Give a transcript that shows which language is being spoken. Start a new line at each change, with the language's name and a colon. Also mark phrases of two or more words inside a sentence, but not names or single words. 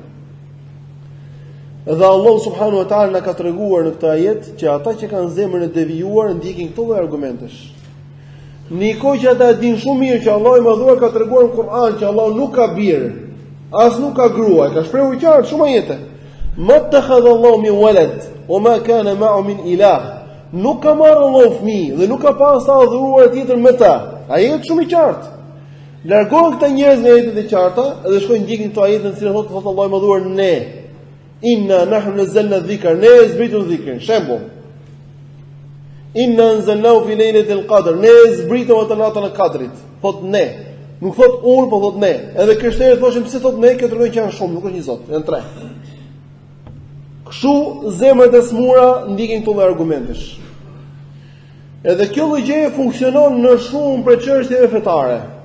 Albanian: Dhe Allah
Arabic: سبحانه وتعالى
Albanian: na ka treguar në këtë ajet që ata që kanë zemrën e devijuar ndjekin këto lloj argumentesh. Nikoj që ata e dinë shumë mirë që Allah i Madhuar ka treguar në Kur'an që Allah nuk ka birë, as nuk ka grua, ka shprehur qartë shumë ajete.
Arabic: ما اتخذ الله من ولد وما كان معه من إله.
Albanian: Nuk ka marrë Allahu fëmijë dhe nuk ka pas ta adhuruar tjetër me ta. Ajet shumë i qartë. Largohen këta njerëz nga ajetet e qarta dhe shkojnë ndjekin këto ajete në cilat thotë Allahu i Madhuar ne.
Arabic: إنا نحن نزلنا الذكر,
Albanian: ne zbritur dhikrin. Shembull.
Arabic: إنا أنزلناه في ليلة القدر,
Albanian: ne zbritëm atë natën e Kadrit. Thot ne. Nuk thot unë, po thot ne. Edhe krishterët thoshin pse thot ne, kjo tregon që janë shumë, nuk është një zot, janë 3. Kështu zemrat e smura ndjekin këto argumentesh. Edhe kjo lloj gjëje funksionon në shumë prej çështjeve fetare.